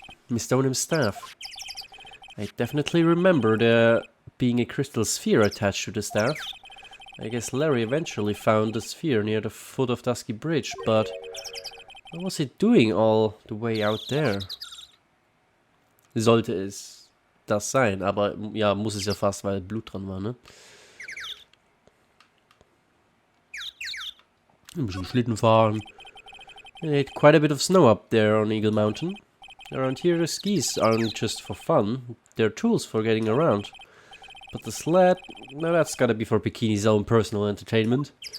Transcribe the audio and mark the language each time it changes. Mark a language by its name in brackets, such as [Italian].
[English] Miss Stoneham's staff. I definitely remember there being a crystal sphere attached to the staff. I guess Larry eventually found the sphere near the foot of Dusky Bridge, but what was it doing all the way out there? [German] Sollte es das sein, aber ja, muss es ja fast, weil Blut dran war, ne? Ein bisschen Schlitten fahren. [English] It had quite a bit of snow up there on Eagle Mountain. Around here, the skis aren't just for fun. They're tools for getting around. But the sled, no, that's gotta be for Bikini's own personal entertainment.